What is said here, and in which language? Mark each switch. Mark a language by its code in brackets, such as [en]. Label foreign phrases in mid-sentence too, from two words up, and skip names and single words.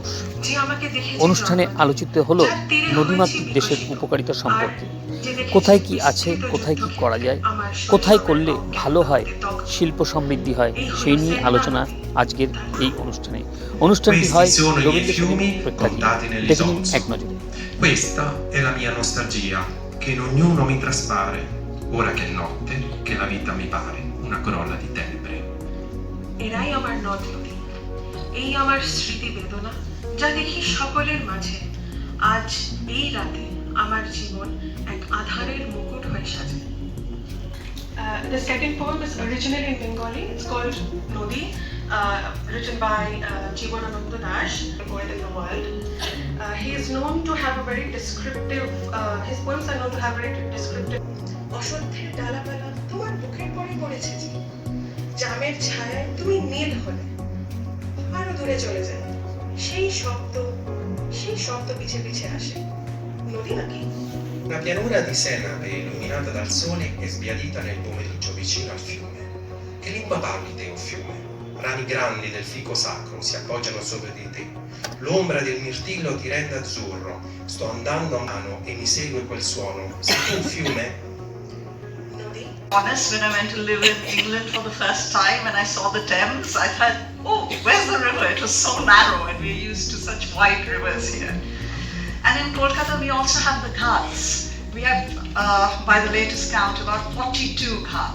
[bn] অনুষ্ঠানে আলোচিত হলো নদীমাতৃক দেশের উপকারিতা সম্পর্কে, কোথায় কি আছে, কোথায় কি করা যায়, কোথায় করলে ভালো হয়, শিল্প সমৃদ্ধি হয়, সেই নিয়ে আলোচনা আজকের এই অনুষ্ঠানে। অনুষ্ঠানটি হয় রবীন্দ্রসঙ্গীত প্রেক্ষাগৃহে। দেখুন এক নজরে। [it] Questa è la mia nostalgia, che in ognuno mi traspare, ora che è notte, che la vita mi pare una corolla di tenebre. [bn] এরাই আমার নদ নদী, এই আমার স্মৃতি বেদনা, যা দেখি সকলের মাঝে। আজ এই রাতে আমার জীবন এক আধারের মুকুট হয়ে সাজে। [en] The second poem is originally in Bengali. It's called Nodi, written by Jibanananda Das, a poet in the world. He is known to have a very descriptive, his poems are known to have very descriptive. [bn] অসত্যের ডালাপালা তোমার বুকের পরে পড়েছে যে, জামের ছায়ায় তুমি নীল হলে, আরো দূরে চলে যায় সেই শব্দ পিছে পিছে আসে। নদী নাকি? [it] Una pianura di senape illuminata dal sole e sbiadita nel pomeriggio vicino al fiume. Che lingua parli te, o fiume? Rami grandi del fico sacro si appoggiano sopra di te. L'ombra del mirtillo ti rende azzurro. Sto andando a mano e mi segue quel suono. Sei tu un fiume? [en] Honest, when I went to live in England for the first time and I saw the Thames, I thought, oh, where's the river? It was so narrow and we're used to such wide rivers here. And in Kolkata we also have the ghats. We have, by the latest count, about 42 ghats.